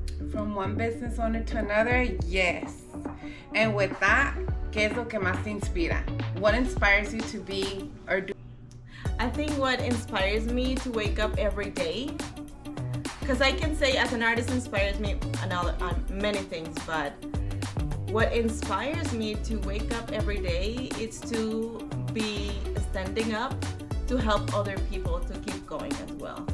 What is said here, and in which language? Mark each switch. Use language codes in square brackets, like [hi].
[en] From one business owner to another, yes. And with that, [es] ¿qué es lo que más te inspira? [en] What inspires you to be or do? I think what inspires me to wake up every day, because I can say as an artist inspires me many things, but what inspires me to wake up every day is to be standing up to help other people to keep going as well.